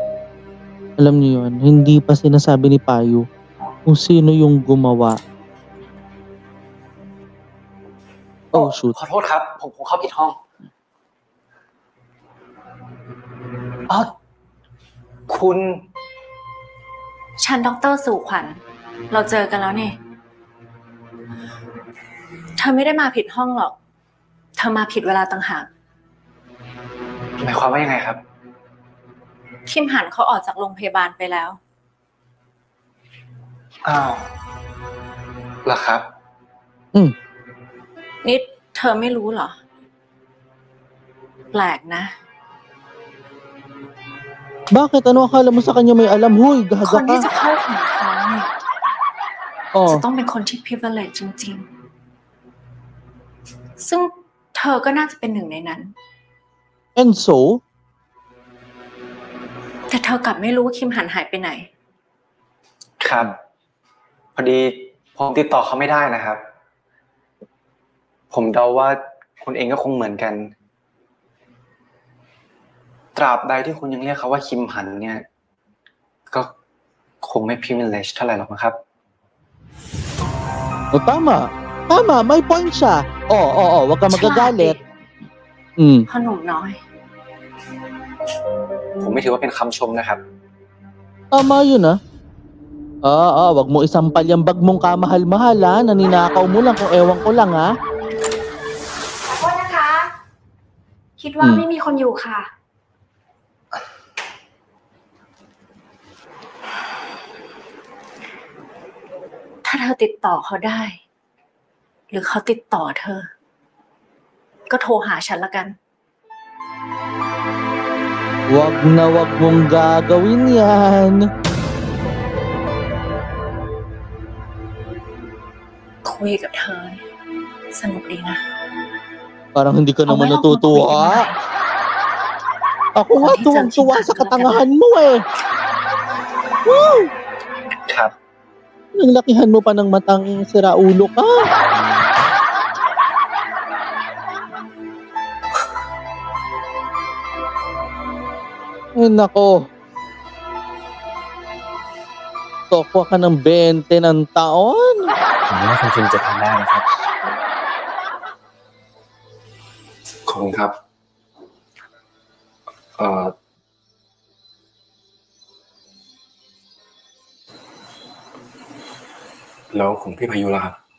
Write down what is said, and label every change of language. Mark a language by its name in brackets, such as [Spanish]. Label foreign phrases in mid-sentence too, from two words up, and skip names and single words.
[Filipino] Alam niyo yun, hindi pa sinasabi ni Payu kung sino yung gumawa. [English] Oh shoot. [Thai] ขอโทษครับผมเข้าผิดห้องคุณ ฉันดร. สู่ขวัญเราเจอกันแล้วนี่เธอไม่ได้มาผิดห้องหรอกเธอมาผิดเวลาต่างหาก หมายความว่ายังไงครับ คิมหันเขาออกจากโรงพยาบาลไปแล้ว อ้าวเหรอครับ นี่เธอไม่รู้เหรอแปลกนะ [Filipino] Bakit? Ano akala mo sa kanya may alam? Huy, gaga [Thai] คนที่จะ [Filipino] ka. [Thai] เข้าถึงเขาเนี่ยจะต้องเป็นคนที่ privilege จริงๆซึ่งเธอก็น่าจะเป็นหนึ่งในนั้น [English] And so? [Thai] แต่เธอกลับไม่รู้ว่าคิมหันหายไปไหน ครับพอดีผมติดต่อเขาไม่ได้นะครับ ผมเดาว่าคุณเองก็คงเหมือนกันตราบใดที่คุณยังเรียกเขาว่าคิมหันเนี่ยก็คงไม่ privilege เท่าไหร่หรอกนะครับ [Filipino] Tama, may point siya. Wag ka magagalit. [Thai] พ่อหนุ่มน้อย ผมไม่ถือว่าเป็นคำชมนะครับ [Filipino] Tama yun wag mo isampal yung bag mong kamahal-mahal naninakaw mo lang kung ewan ko lang [Thai] ขอโทษนะคะ คิดว่าไม่มีคนอยู่ค่ะ ถ้าเธอติดต่อเขาได้ หรือเขาติดต่อเธอ ก็โทรหาฉันละกัน [Filipino] Wag na wag mong gagawin yan. [Thai] คุยกับเธอสนุกดีนะ [Filipino] Parang hindi ka naman natutuwa. Ako nga tuwang-tuwa sa katangahan mo Woo! [Thai] ครับ [Filipino] Ang lakihan mo pa ng matang siraulo ka. Ay nako. Tokwa ka ng 20 ng taon. [Thai] ผมว่าคุณคิมจะทำได้นะครับ ขอบคุณครับแล้วของพี่พายุล่ะครับ